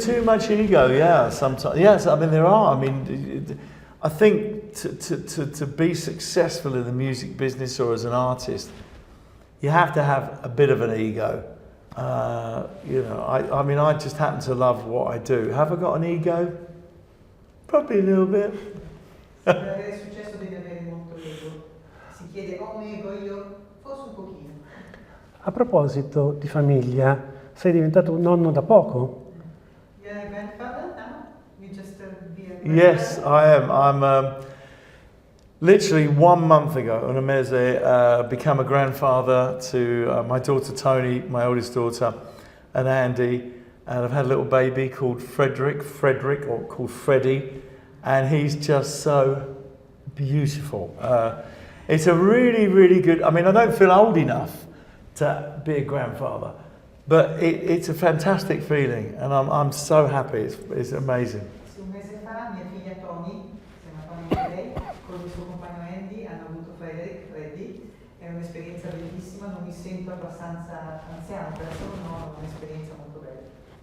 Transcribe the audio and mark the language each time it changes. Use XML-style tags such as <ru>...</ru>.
<en>too much ego, yeah. Sometimes, yes. I mean, there are. I mean, I think to be successful in the music business or as an artist, you have to have a bit of an ego. You know, I mean, I just happen to love what I do. Have I got an ego? Probably a little bit.</en> <it>Per avere successo devi avere molto ego. Si chiede, ho un ego io? Forse un pochino. A proposito di famiglia, sei diventato un nonno da poco?</it> <en>You're a grandfather now? You just be a grandfather? Yes, I am. I'm literally 1 month ago, on a mese, become a grandfather to my daughter Tony, my oldest daughter, and Andy. And I've had a little baby called Frederick, or called Freddie, and he's just so beautiful. It's a really, really good, I mean, I don't feel old enough to be a grandfather, but it's a fantastic feeling, and I'm so happy, it's amazing.</en> <it>Un mese fa mia figlia Tony, si chiama Tony anche lei, con il suo compagno Andy hanno avuto Freddy, è un'esperienza bellissima, non mi sento abbastanza anziano, però sono un'esperienza molto bella.</it>